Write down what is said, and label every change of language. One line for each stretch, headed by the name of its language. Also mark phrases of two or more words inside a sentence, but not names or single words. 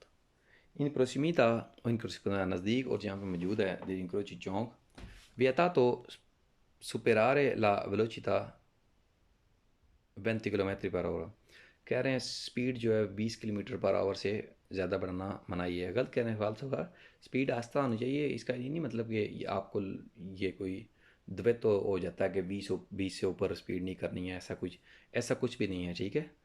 Italian: in prossimità o in corrispondenza
Hindi: नज़दीक और जहाँ पे मौजूद है
Italian: degli incroci
Hindi: चौक,
Italian: vietato superare la velocità
Hindi: 20
English: kilometer per hour,
Hindi: कह रहे हैं स्पीड जो है 20
English: kilometer per hour
Hindi: से ज़्यादा बढ़ना मनाही है, गलत कह रहे हैं, फाल्स होगा। स्पीड आस्ता होनी चाहिए, इसका ये नहीं मतलब कि आपको ये कोई द्वैत तो हो जाता है कि 20 से ऊपर स्पीड नहीं करनी है, ऐसा कुछ भी नहीं है, ठीक है।